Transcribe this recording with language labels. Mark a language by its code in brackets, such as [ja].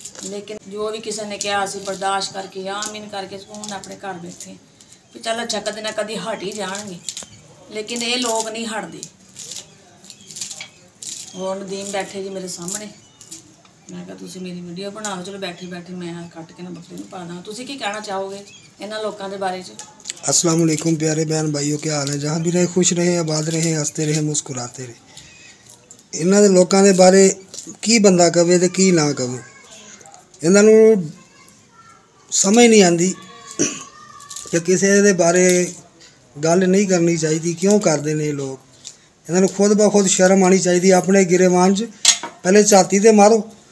[pa] ਲੇਕਿਨ ਜੋ ਵੀ ਕਿਸੇ ਨੇ ਕਿਹਾ ਅਸੀਂ ਬਰਦਾਸ਼ਤ ਕਰਕੇ, ਆਮੀਨ ਕਰਕੇ ਸਕੂਨ ਆਪਣੇ ਘਰ ਬੈਠੇ ਵੀ ਚੱਲ ਅੱਛਾ, ਕਦੇ ਨਾ ਕਦੇ ਹਟ ਹੀ ਜਾਣਗੇ। ਲੇਕਿਨ ਇਹ ਲੋਕ ਨਹੀਂ ਹਟਦੇ। ਹੋਰ ਨਦੀਮ ਬੈਠੇ ਜੀ ਮੇਰੇ ਸਾਹਮਣੇ, ਮੈਂ ਕਿਹਾ ਤੁਸੀਂ ਮੇਰੀ ਵੀਡੀਓ ਬਣਾਓ। ਚਲੋ ਬੈਠੇ ਬੈਠੇ ਮੈਂ ਕੱਟ ਕੇ ਨਾ ਬੱਕਰੇ ਨੂੰ ਪਾ ਦਾਂ। ਤੁਸੀਂ ਕੀ ਕਹਿਣਾ ਚਾਹੋਗੇ ਇਹਨਾਂ ਲੋਕਾਂ ਦੇ ਬਾਰੇ 'ਚ? [hi] अस्सलाम वालेकुम प्यारे बहन भाइयों, क्या हाल है? जहाँ भी रहे खुश रहे, आबाद रहे, हंसते रहे, मुस्कुराते रहे। [pa] ਇਹਨਾਂ ਦੇ ਲੋਕਾਂ ਦੇ ਬਾਰੇ ਕੀ ਬੰਦਾ ਕਵੇ ਤੇ ਕੀ ਨਾ ਕਵੇ। ਇਹਨਾਂ ਨੂੰ ਸਮਝ ਨਹੀਂ ਆਉਂਦੀ ਕਿ ਕਿਸੇ ਦੇ ਬਾਰੇ ਗੱਲ ਨਹੀਂ ਕਰਨੀ ਚਾਹੀਦੀ। ਕਿਉਂ ਕਰਦੇ ਨੇ ਇਹ ਲੋਕ? ਇਹਨਾਂ ਨੂੰ ਖੁਦ ਬ ਖੁਦ ਸ਼ਰਮ ਆਉਣੀ ਚਾਹੀਦੀ। ਆਪਣੇ ਗਿਰੇਵਾਨ 'ਚ ਪਹਿਲੇ ਝਾਤੀ ਤੇ ਮਾਰੋ।